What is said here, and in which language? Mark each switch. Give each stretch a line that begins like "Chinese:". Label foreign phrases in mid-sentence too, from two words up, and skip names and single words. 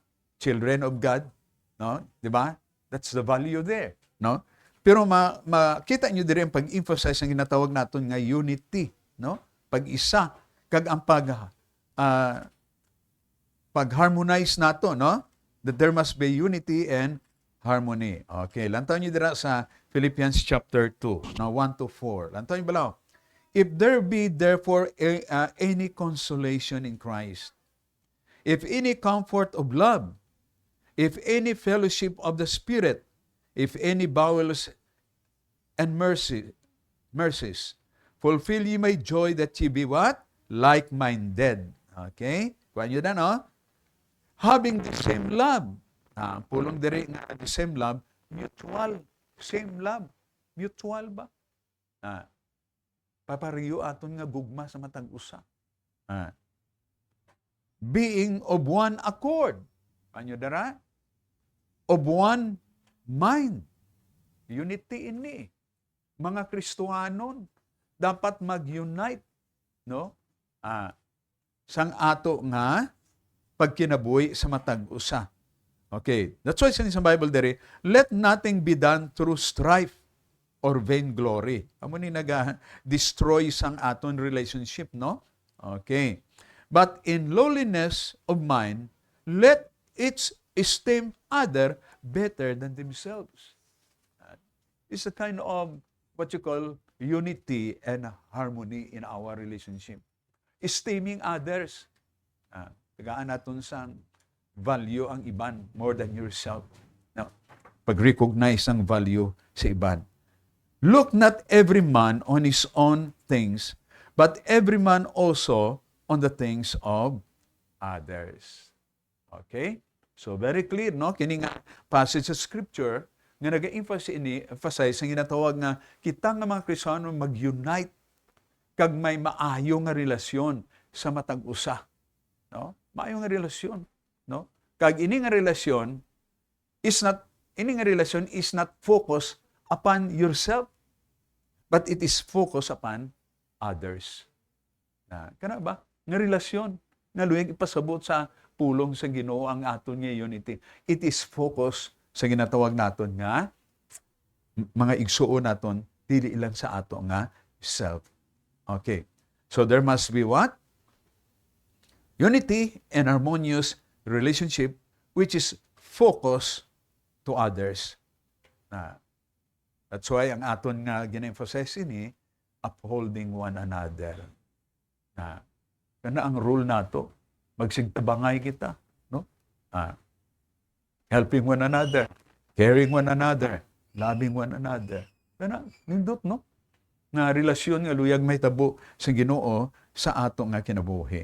English: Children of God, no? 'Di ba? That's the value there, no?
Hiligaynon: Pero makita niyo dire ang pag-emphasize ang ginatawag naton nga unity, no? Pag-isa kag ang pag-harmonize nato, no?
English: That there must be unity and harmony.
Hiligaynon: Okay, lantaw niyo dira sa Philippians chapter 2, now 1 to 4. Lantaw niyo balaw.
English: If there be therefore any consolation in Christ, if any comfort of love, if any fellowship of the Spirit, if any bowels and mercies, fulfill ye my joy that ye be what? Like-minded.
Hiligaynon: Okay? Kuha nyo na, no?
English: Having the same love.
Hiligaynon: Pulong diri nga
English: the same love,
Hiligaynon: mutual.
English: Same love. Mutual ba?
Hiligaynon: Papariyo aton nga gugma sa matag usa.
English: Being of one accord.
Hiligaynon: Ano dara?
English: Of one mind.
Hiligaynon: Unity ini. Mga Kristohanon dapat mag-unite, no? Sang ato nga pagkinabuhi sa matag usa. Okay,
English: that's why
Hiligaynon: sa Bible dere,
English: let nothing be done through strife or vainglory.
Hiligaynon: Amo ni naga-destroy sang aton relationship, no?
English: Okay. But in lowliness of mind, let each esteem other better than themselves. It's a kind of what you call unity and harmony in our relationship. Esteeming others.
Hiligaynon: Tagaan natin sang value ang iban
English: more than yourself. Now,
Hiligaynon: pag-recognize ang value sa iban.
English: Look not every man on his own things, but every man also on the things of others. Okay? So, very clear, no?
Hiligaynon: Kini nga passage sa Scripture nga nag-emphasize ang ginatawag nga kita nga mga Kristiyano mag-unite kag may maayo nga relasyon sa matag usa, no? Maayo nga relasyon, no? Kag ini nga relasyon
English: is not focused upon yourself, but it is focused upon others.
Hiligaynon: Kana ba? Nga relasyon nga luyag ipasabot sa pulong sa Ginoo ang aton nga unity.
English: It is focused
Hiligaynon: sa ginatawag naton nga mga igsuon naton dili lang sa ato nga self.
English: Okay. So there must be what? Unity and harmonious relationship which is focused to others.
Hiligaynon: That's why ang aton nga gina-emphasize ini
English: upholding one another.
Hiligaynon: Kana ang rule nato, magsigtabangay kita, no?
English: Helping one another, caring one another, loving one another.
Hiligaynon: Kana nindot, no? Nga relasyon nga luyag may tabo sa Ginoo sa ato nga kinabuhi.